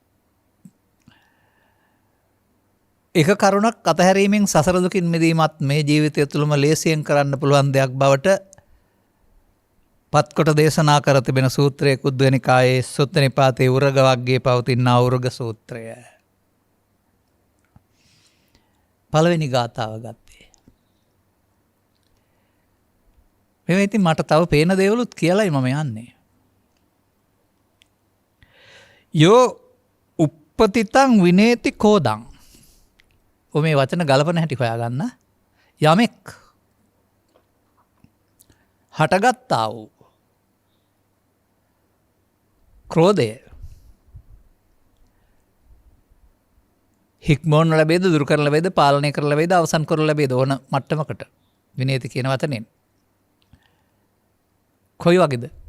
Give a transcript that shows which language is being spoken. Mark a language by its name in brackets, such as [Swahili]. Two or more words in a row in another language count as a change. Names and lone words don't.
[Sinhala] එක කරුණක් අතහැරීමෙන් සසර දුකින් මිදීමත් මේ ජීවිතය තුළම ලේසියෙන් කරන්න පුළුවන් දෙයක් බවට පත්කොට දේශනා කර තිබෙන සූත්‍රයේ කුද්දනිකායේ සුත්ත නිපාතේ උරග වර්ගයේ පවතින උරග සූත්‍රය. පළවෙනි ගාථාව ගත්තේ. මේ ඉතින් මට තව පේන දේවලුත් කියලායි මම යන්නේ. [Pali] යෝ uppatiතං විනේති කෝදං. [Sinhala] මේ වචන ගලපන හැටි හොයාගන්න. යමෙක් හටගත්තා වූ ක්‍රෝධය හික්මෝන් ලැබේද, දුරු කරලා ලැබේද, පාලනය කරලා ලැබේද, අවසන් කරලා ලැබේද ඕන මට්ටමකට විනේති කියන වචනෙන් කොයි වගේද?